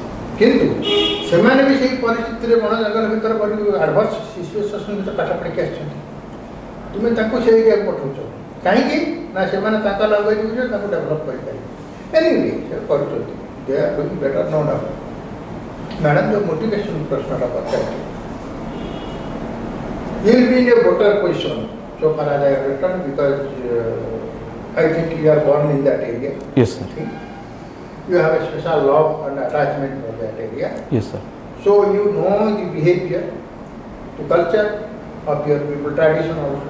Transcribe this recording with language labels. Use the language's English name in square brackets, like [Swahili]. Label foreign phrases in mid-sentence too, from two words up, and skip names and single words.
[Odia] କିନ୍ତୁ ସେମାନେ ବି ସେଇ ପରିସ୍ଥିତିରେ ବଣ ଜଙ୍ଗଲ ଭିତରେ [English] adverse situation [Odia] ଭିତରେ ପାଠ ପଢ଼ିକି ଆସିଛନ୍ତି ତୁମେ ତାଙ୍କୁ ସେଇ ଏରିଆକୁ ପଠାଉଛ କାହିଁକି ନା ସେମାନେ ତାଙ୍କ ଲାଙ୍ଗୁଏଜ୍ ବୁଝିବେ ତାଙ୍କୁ ଡେଭଲପ୍ କରିପାରିବେ ଏନିୱେ ସେ କରୁଛନ୍ତି [English] they are doing better no doubt madam [Odia] ଯେଉଁ ମୋଟିଭେସନ୍ ପ୍ରଶ୍ନଟା ପଚାରିଲେ [English] you will be in a better position so far as I understand because I think you are born in that area. Yes, sir. You have a special love and attachment for that area. Yes, sir. So you know the behavior, the culture of your people, tradition also.